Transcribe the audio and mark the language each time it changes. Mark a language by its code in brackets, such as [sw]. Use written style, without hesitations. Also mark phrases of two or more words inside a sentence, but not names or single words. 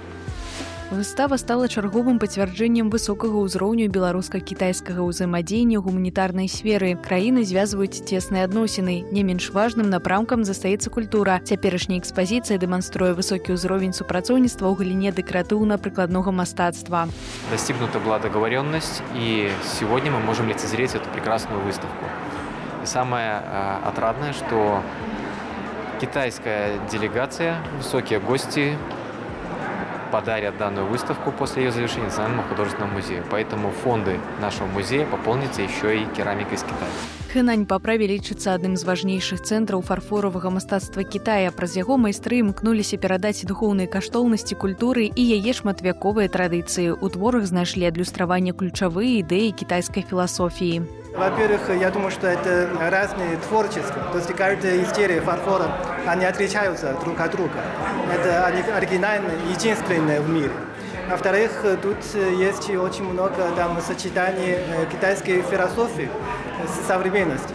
[be] Выстава стала чарговым пацвярджэннем высокага ўзроўню беларуска-кітайскага ўзаемадзеяння ў гуманітарнай сферы. Краіны звязваюць цесныя адносіны. Не менш важным напрамкам застаецца культура. Цяперашняя экспазіцыя дэманструе высокі ўзровень супрацоўніцтва ў галіне дэкаратыўна-прыкладнога мастацтва. [ru] Достигнута была договоренность, и сегодня мы можем лицезреть эту прекрасную выставку. И самое отрадное, что китайская делегация, высокие гости подарят данную выставку после ее завершения Национальному художественному музею. Поэтому фонды нашего музея пополнятся еще и керамикой из Китая. [be] Хэнань па праве лічыцца адным з важнейшых цэнтраў фарфоравага мастацтва Кітая. Праз яго майстры імкнуліся перадаць духоўныя каштоўнасці культуры і яе шматвяковыя традыцыі. У творах знайшлі адлюстраванне ключавыя ідэі кітайскай філасофіі. [ru] Во-первых, я думаю, что это разные творчества. То есть каждая изделие фарфора, они отличаются друг от друга. Это они оригинальные, единственные в мире. Во-вторых, тут есть очень много сочетаний китайской философии с современностью.